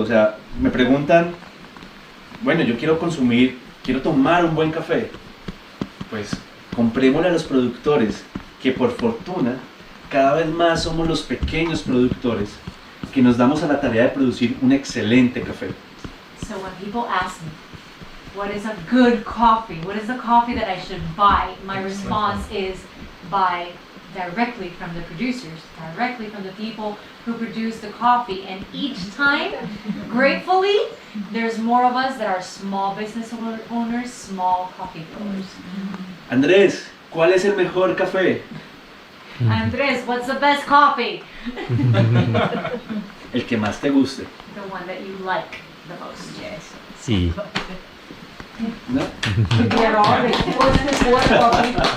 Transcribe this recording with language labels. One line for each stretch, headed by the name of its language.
Spanish: O sea, me preguntan, bueno, yo quiero tomar un buen café. Pues comprémosle a los productores, que por fortuna, cada vez más somos los pequeños productores que nos damos a la tarea de producir un excelente café.
English: So when people ask me, what is a good coffee? What is the coffee that I should buy? My response is buy directly from the producers, directly from the people who produce the coffee. And each time, gratefully, there's more of us that are small business owners, small coffee growers.
Spanish: Andrés, ¿cuál es el mejor café?
English: Andres, what's the best coffee?
Spanish: El que más te guste.
English: The one that you like the most. Yes.
Spanish: Sí. ¿No?
English: We are all exposed to poor coffee.